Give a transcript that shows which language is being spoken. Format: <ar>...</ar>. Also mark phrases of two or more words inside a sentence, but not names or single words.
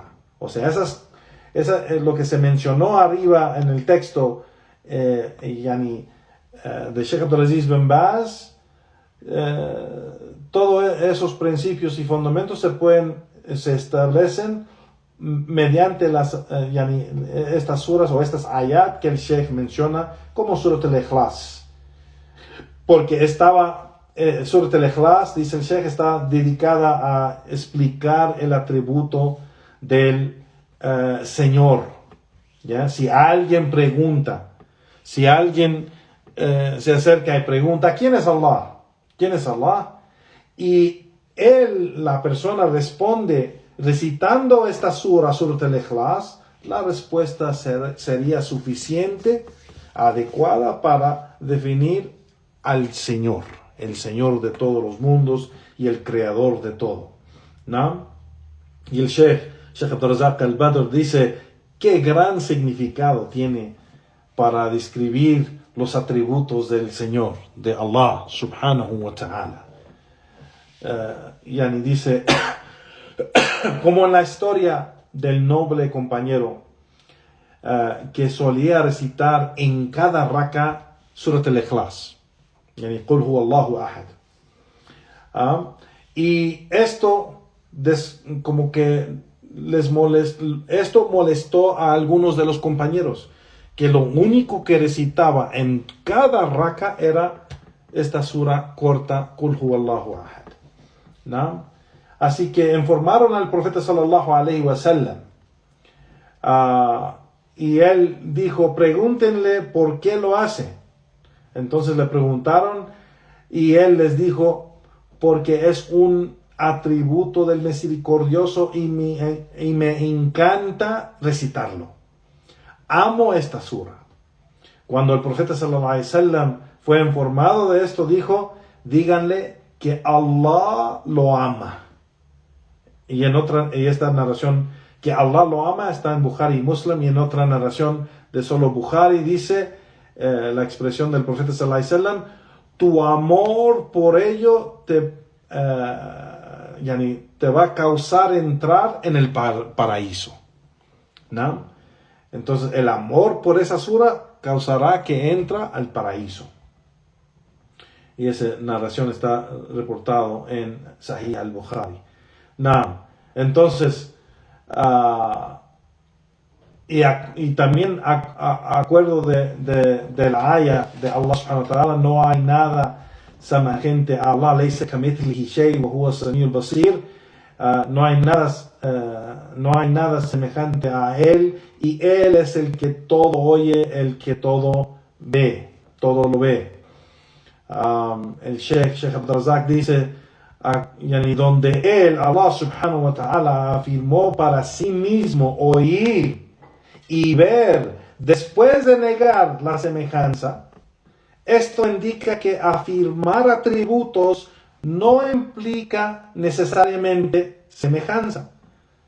<es>O sea, lo que se mencionó arriba en el texto de Sheikh Abdulaziz bin Baz, todos esos principios y fundamentos se establecen mediante estas suras o estas ayat que el Sheikh menciona como Surat al-Ikhlas. Porque Surat al-Ikhlas, dice el Sheikh, está dedicada a explicar el atributo del Señor. ¿Ya? Si alguien pregunta, si alguien se acerca y pregunta, ¿quién es Allah? ¿Quién es Allah? Y la persona responde recitando esta Surat al-Ikhlas, la respuesta sería suficiente, adecuada para definir al Señor, el Señor de todos los mundos y el Creador de todo. ¿No? Y el Sheikh Abdul-Razak al-Badr dice, qué gran significado tiene para describir los atributos del Señor, de Allah</es> <ar>سبحانه وتعالى.</ar> <es>Dice, como en la historia del noble compañero que solía recitar en cada raka Surat al-Ikhlas,</es> <ar>قل هو الله أحد.</ar> <es>Y esto como que esto molestó a algunos de los compañeros, que lo único que recitaba en cada raka era esta sura corta,</es> <ar>قل هو الله أحد.</ar> <es>¿No? Así que informaron al profeta</es> <ar>صلى الله عليه وسلم,</ar> <es>y él dijo, pregúntenle por qué lo hace. Entonces le preguntaron y él les dijo, porque es un atributo del misericordioso y me encanta recitarlo. Amo esta sura. Cuando el profeta</es> <ar>صلى الله عليه وسلم</ar> <es>fue informado de esto, dijo, díganle que Allah lo ama. Y esta narración, que Allah lo ama, está en Bukhari y Muslim, y en otra narración de solo Bukhari dice, la expresión del profeta</es> <ar>صلى الله عليه وسلم,</ar> <es>tu amor por ello te va a causar entrar en el paraíso. ¿No? Entonces el amor por esa sura causará que entra al paraíso. Y esa narración está reportado en Sahih al-Bukhari. ¿No? Entonces, y también acuerdo de la ayah de Allah</es> <ar>سبحانه وتعالى,</ar> <es>no hay nada semejante a Allah,</es> <ar>ليس كمثله شيء وهو السميع البصير.</ar> <es>No hay nada semejante a Él, y Él es el que todo oye, el que todo ve, todo lo ve. El Sheikh Abdul-Razak dice, donde Él,</es> <ar>الله سبحانه وتعالى,</ar> <es>afirmó para sí mismo oír y ver después de negar la semejanza, esto indica que afirmar atributos no implica necesariamente semejanza.</es>